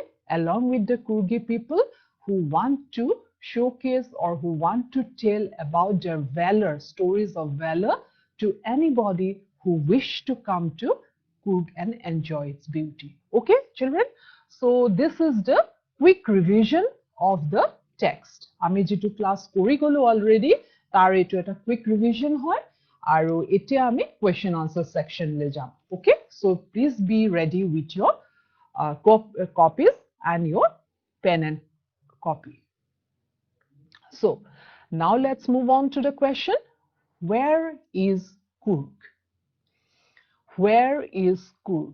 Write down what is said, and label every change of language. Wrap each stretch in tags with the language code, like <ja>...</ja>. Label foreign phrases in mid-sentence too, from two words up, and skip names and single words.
<en>Along with the Coorgi people who want to showcase or who want to tell about their valor, stories of valor to anybody who wish to come to Coorg and enjoy its beauty. Okay, children? So this is the quick revision of the text.</en> <as>আমি যেটো ক্লাস কৰি গলো already তাৰ এটো এটা</as> <en>quick revision</en> <as>হয় আৰু এতিয়া আমি</as> <en>question answer section</en> <as>লে যাম.</as> <en>Okay? So please be ready with your copies and your pen and copy. So now let's move on to the question. Where is Coorg? Where is Coorg?</en>